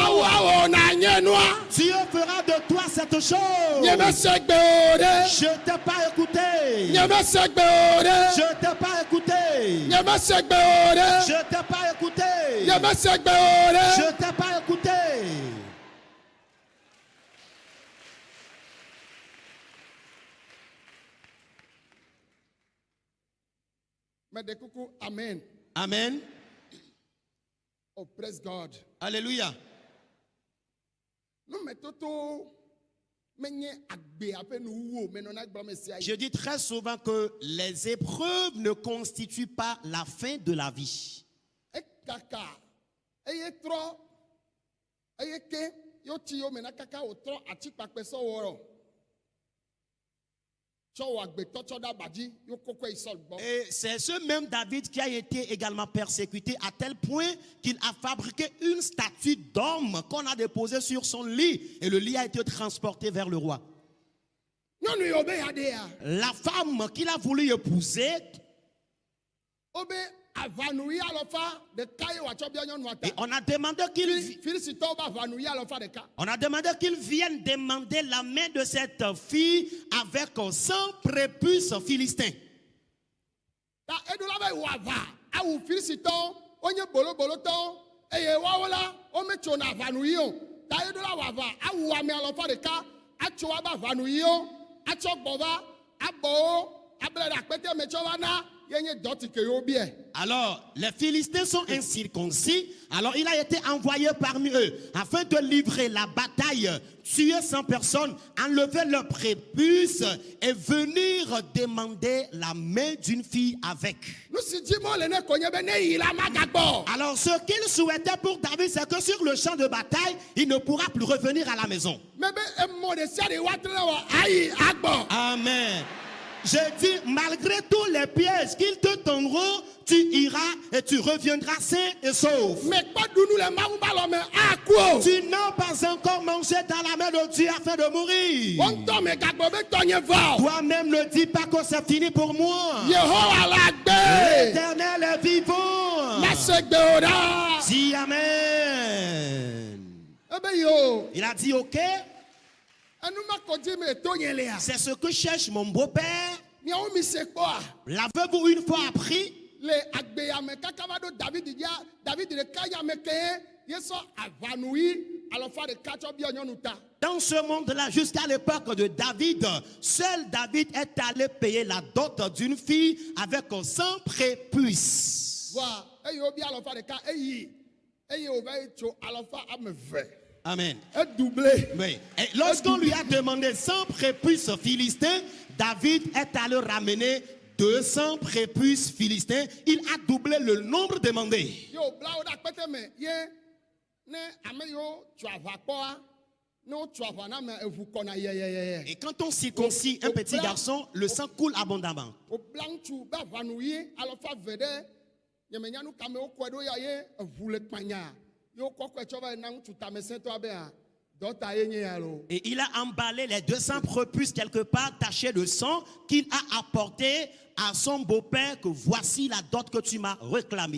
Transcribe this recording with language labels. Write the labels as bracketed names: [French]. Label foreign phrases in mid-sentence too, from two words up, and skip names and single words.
[French] Dieu fera de toi cette chose. Je t'ai pas écouté. Je t'ai pas écouté. Je t'ai pas écouté. Je t'ai pas écouté. Amen. Amen. [English] Oh, praise God. [French] Alléluia. Je dis très souvent que les épreuves ne constituent pas la fin de la vie. [Ewe] kaka eye trɔ eye ke yo ti yo mena kaka o trɔ atikpakpɛ sɔwɔrɔ tsɔ wɔ agbetɔ tsɔ da badzi yo koko isɔl gbɔ. [French] Et c'est ce même David qui a été également persécuté à tel point qu'il a fabriqué une statue d'homme qu'on a déposée sur son lit. Et le lit a été transporté vers le roi. [Ewe] Nyɔnu yi o be ya de ya. [French] La femme qu'il a voulu épouser, [Ewe] O be avanuyi alɔfa ɖeka ye wòatsɔ bia nyɔnua ta. [French] et on a demandé [Ewe] Filisitɔwo be avanuyi alɔfa ɖeka. [French] qu'il vienne demander la main de cette fille avec 100 prépuces philistins. [Ewe] Ta eɖola be wòava awu Filisitɔwo wonye bolobolotɔwo eye woawo la wometsona avanuyi o. Ta eɖola wòava awu ame alɔfa ɖeka atso wobe avanuyiwo atsɔ gbɔ va abɔwo able ɖe akpete me tsɔ va na yenye dɔti ke yewo biɛ. [French] Alors, les Philistins sont incirconcis. Alors, il a été envoyé parmi eux afin de livrer la bataille, tuer 100 personnes, enlever leurs prépuces et venir demander la main d'une fille avec. [Ewe] Nu si dzi mo le ne konye be ne yi la magagbɔ. [French] Alors, ce qu'il souhaitait pour David, c'est que sur le champ de bataille, il ne pourra plus revenir à la maison. [Ewe] Me be emɔ de sia de woatre wɔ ayi agbɔ. Amen. [French] Je dis, malgré tous les pièges qu'ils te tendront, tu iras et tu reviendras sain et sauf. [Ewe] Me kpɔ dunu le mawu ba lɔ me aku o. [French] Tu n'as pas encore mangé dans la main de Dieu afin de mourir. [Ewe] Wo ŋutɔ me gagbɔ be tɔnye vɔ. [French] Toi-même ne dis pas que c'est fini pour moi. [Ewe] Yehowa la gbe. [French] L'Éternel est vivant. [Ewe] Mese gbe o ɖa. [French] Dis Amen. [Ewe] Ebe yi o. [French] Il a dit ok, [Ewe] Enu ma ko dzi me to nye lea. [French] c'est ce que cherche mon beau-père. [Ewe] Miawo mi se kpɔa. [French] L'avez-vous une fois appris? [Ewe] Le agbeyame kaka va ɖo David dia David ɖeka yame ke yesɔ avanuyi alɔfa ɖeka tsɔ bia nyɔnu ta. [French] Dans ce monde-là, jusqu'à l'époque de David, seul David est allé payer la dot d'une fille avec 100 prépuces. [Ewe] Voa eye wo bia alɔfa ɖeka eyi eye wo va yi tso alɔfa ame ve. Amen. Edoublé. [French] Oui. Et lorsqu'on lui a demandé 100 prépuces philistins, David est allé ramener 200 prépuces philistins. Il a doublé le nombre demandé. [Ewe] Yo bla wo ɖe akpete me ye ne ame yiwo tso aʋa kpɔa ne wotso aʋa na me eʋu kɔna yeyeyeye. [French] Et quand on circoncis un petit garçon, le sang coule abondamment. [Ewe] Wo bla ŋutsu be avanuyi alɔfa ve ɖe nyemenya nu kame wokɔe ɖo ya ye eʋu le kpanya. Yo kɔkɔe tsɔ va yi na ŋutsu tamesẽtɔa bea dɔta ye nye ya lo. [French] Et il a emballé les 200 prépuces quelque part tachées de sang qu'il a apporté à son beau-père que voici la dot que tu m'as réclamée.